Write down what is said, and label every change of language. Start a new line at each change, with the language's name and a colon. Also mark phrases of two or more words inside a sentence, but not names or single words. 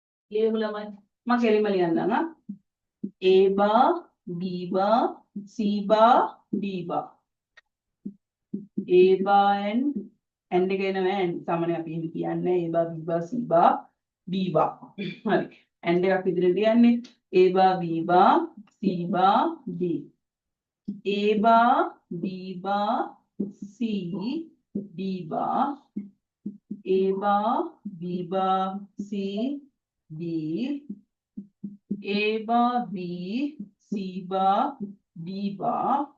Sinhala: ඒ ළමයි මම කෙලින්ම ලියන්නම්
English: A bar B bar C bar D bar A bar and
Sinhala: එක එනවා and සාමාන්‍යයෙන් අපි එහෙම කියන්නේ
English: A bar B bar C bar D bar
Sinhala: හරි and එකක් විදිහට ලියන්නේ
English: A bar B bar C bar D A bar B bar C D bar A bar B bar C D A bar B C bar D bar